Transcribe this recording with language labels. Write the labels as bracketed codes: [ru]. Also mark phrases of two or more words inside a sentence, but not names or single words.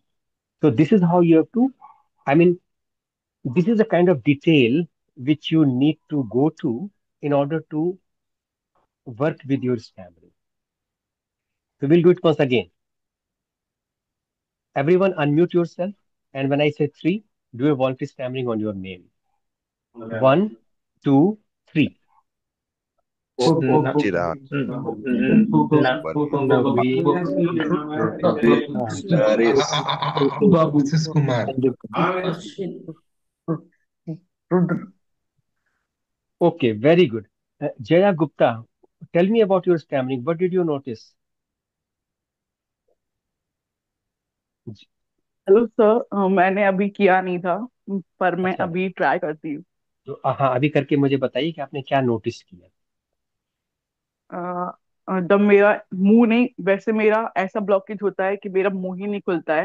[en] So this is how you have to, I mean, this is the kind of detail which you need to go to in order to work with your stammering. So we'll do it once again. Everyone unmute yourself. And when I say three, do a voluntary stammering on your name. One, two, three. O o o Chirag na Burma. Naveen Naresh. This is Kumar. Omdeep Kumar. Okay, very good. Jaya Gupta, tell me about your stammering. What did you notice? [hi] ज- [en] Hello sir, [hi] मैंने अभी किया नहीं था, पर मैं अच्छा, अभी ट्राई करती हूँ। तो हाँ अभी करके मुझे बताइए कि आपने क्या नोटिस किया। जब मेरा मुंह नहीं, वैसे मेरा ऐसा ब्लॉकेज होता है कि मेरा मुंह ही नहीं खुलता है।